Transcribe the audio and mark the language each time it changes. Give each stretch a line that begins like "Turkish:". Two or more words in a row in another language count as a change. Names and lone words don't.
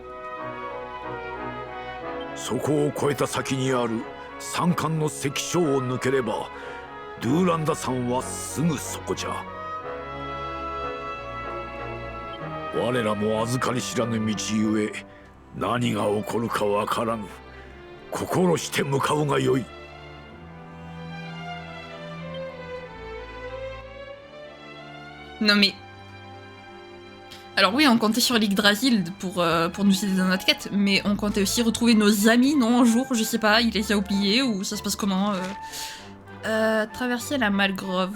Japanese: そこを越えた先にある山間の関所を抜ければ、ドゥーランダ山はすぐそこじゃ。我らも預かり知らぬ道ゆえ、何が起こるかわからぬ。心して向かうがよい。
French: Non mais... Alors oui, on comptait sur l'Yggdrasil pour nous aider dans notre quête, mais on comptait aussi retrouver nos amis, non, un jour, je sais pas, il les a oubliés, ou ça se passe comment traverser la Malgrove.